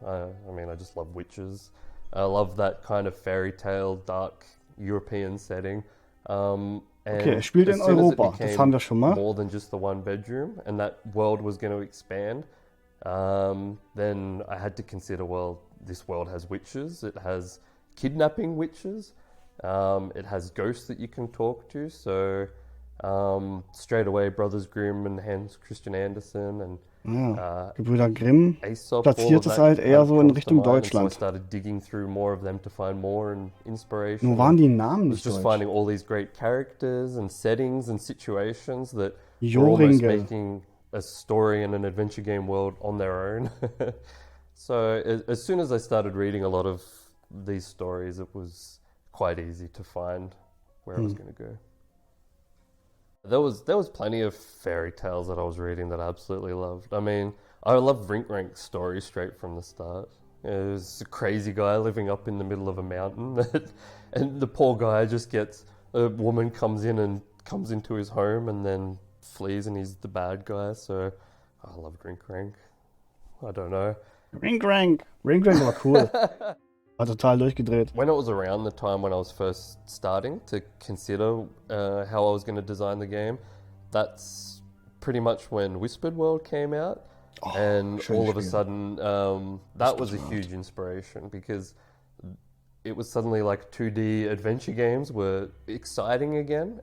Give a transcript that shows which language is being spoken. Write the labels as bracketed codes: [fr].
[en] I just love witches. I love that kind of fairy tale, dark European setting. [de] Okay, spielt in Europa, das haben wir schon mal. [en] More than just the one bedroom, and that world was going to expand. Then I had to consider, well, this world has witches, it has kidnapping witches, it has ghosts that you can talk to, so straight away Brothers Grimm and Hans Christian Andersen and [de] Gebrüder Grimm [en] Aesop, [de] platziert es halt eher so in Richtung Deutschland. [en] So I started digging through more of them to find more inspiration. [de] Nur waren die Namen nicht [en] just [de] deutsch. [en] Finding all these great characters and settings and situations that were almost making a story and an adventure game world on their own. So as soon as I started reading a lot of these stories, it was quite easy to find where I was going to go. There was plenty of fairy tales that I was reading that I absolutely loved. I mean, I loved Rink Rank's story straight from the start. It was a crazy guy living up in the middle of a mountain, and the poor guy just gets, a woman comes into his home and then flees, and he's the bad guy. So I loved Rink Rank. I don't know. [de] Rink Rank war cool. War total durchgedreht. [en] When it was around the time when I was first starting to consider how I was going to design the game, that's pretty much when Whispered World came out. And all of a sudden, that was a huge inspiration because it was suddenly like 2D adventure games were exciting again.